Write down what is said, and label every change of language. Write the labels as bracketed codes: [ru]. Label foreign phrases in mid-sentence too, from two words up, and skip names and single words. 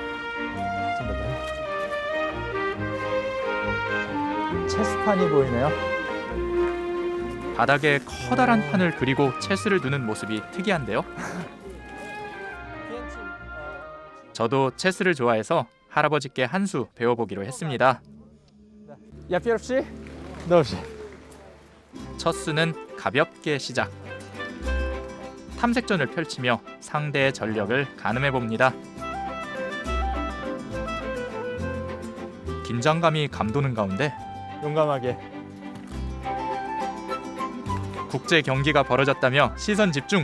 [ko] 체스판이 보이네요. 바닥에 커다란 판을 그리고 체스를 두는 모습이 특이한데요. 저도 체스를 좋아해서 할아버지께 한 수 배워보기로 했습니다. [pl] Ja pierwszy? Dobrze. [ko] 첫 수는 가볍게 시작. 탐색전을 펼치며 상대의 전력을 가늠해봅니다. 긴장감이 감도는 가운데 용감하게 국제 경기가 벌어졌다며 시선 집중.